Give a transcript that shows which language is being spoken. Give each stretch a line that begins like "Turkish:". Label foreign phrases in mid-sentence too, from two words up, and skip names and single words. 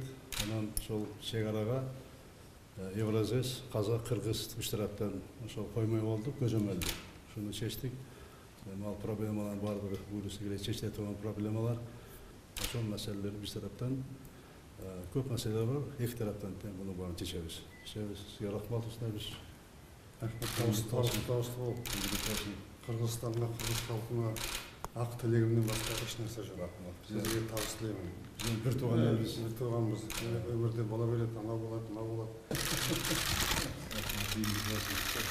Kyrgyz: Анан ошол чек-арага Евразес, Казак, Кыргыз үч тараптан ошол коймой болдук, көзөмөлдү. Ошону чечтик. Ал проблемалардын баардыгы буюрса келе чечиле турган проблемалар. Ошол маселелер биз тараптан көп маселелер бар. Эки тараптан тең муну баарын чечебиз. Сизге рахмат Абишевич.
Kazakh: Қырғызстанға, қырғыз халқына ақ тілегімнен басқа еш нәрсе жоқ. Сізге табыс тілеймін. Бір туған елбіз. Бір туғанбыз. Өмірде бола береді, анау болады, мынау болады.